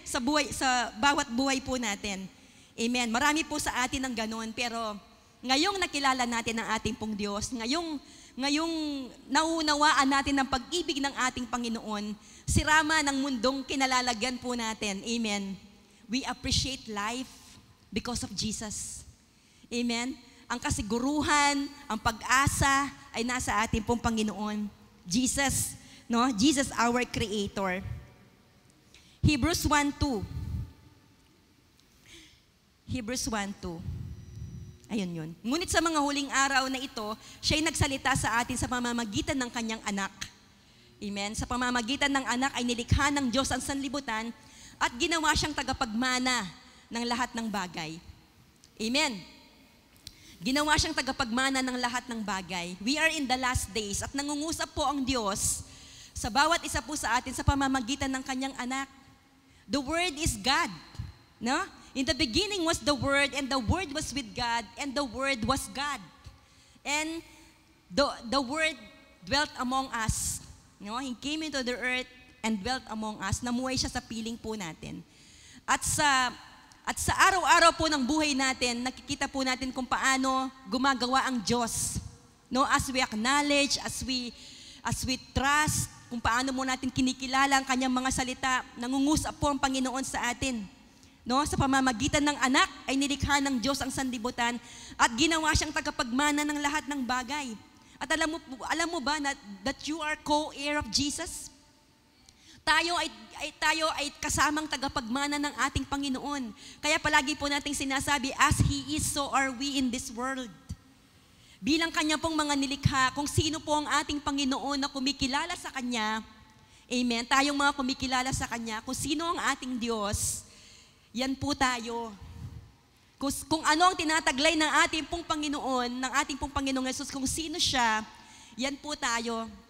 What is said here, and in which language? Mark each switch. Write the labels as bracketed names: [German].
[Filipino] Sa bawat buhay po natin. Amen. Marami po sa atin ng ganon, pero ngayong nakilala natin ang ating pong Diyos, ngayong nauunawaan natin ang pag-ibig ng ating Panginoon, sirama ng mundong kinalalagyan po natin. Amen. [English] We appreciate life because of Jesus. Amen. [Filipino] Ang kasiguruhan, ang pag-asa ay nasa ating pong Panginoon. [English] Jesus, no? Jesus our Creator. Hebrews 1:2. [Filipino] Hebrews 1:2. Ayun yun. Ngunit sa mga huling araw na ito, siya'y nagsalita sa atin sa pamamagitan ng kanyang anak. Amen? Sa pamamagitan ng anak ay nilikha ng Diyos ang sanlibutan at ginawa siyang tagapagmana ng lahat ng bagay. Amen? Ginawa siyang tagapagmana ng lahat ng bagay. [English] We are in the last days [Filipino] at nangungusap po ang Diyos sa bawat isa po sa atin sa pamamagitan ng kanyang anak. [English] The Word is God. No? In the beginning was the Word, and the Word was with God, and the Word was God. And the Word dwelt among us. No? He came into the earth and dwelt among us. [Filipino] Namuhay siya sa piling po natin. At sa araw-araw po ng buhay natin, nakikita po natin kung paano gumagawa ang Diyos. No? [English] As we acknowledge, as we trust, [Filipino] kung paano mo natin kinikilala ang kanyang mga salita, nangungusap po ang Panginoon sa atin. No, sa pamamagitan ng anak ay nilikha ng Diyos ang sanlibutan at ginawa siyang tagapagmana ng lahat ng bagay. At alam mo ba [English] that you are co-heir of Jesus? [Filipino] Tayo ay kasamang tagapagmana ng ating Panginoon. Kaya palagi po nating sinasabi, [English] as He is, so are we in this world. [Filipino] Bilang Kanya pong mga nilikha, kung sino po ang ating Panginoon na kumikilala sa Kanya, amen, tayong mga kumikilala sa Kanya, kung sino ang ating Diyos, yan po tayo. Kung ano ang tinataglay ng ating pong Panginoon, ng ating pong Panginoong Yesus, kung sino siya, yan po tayo.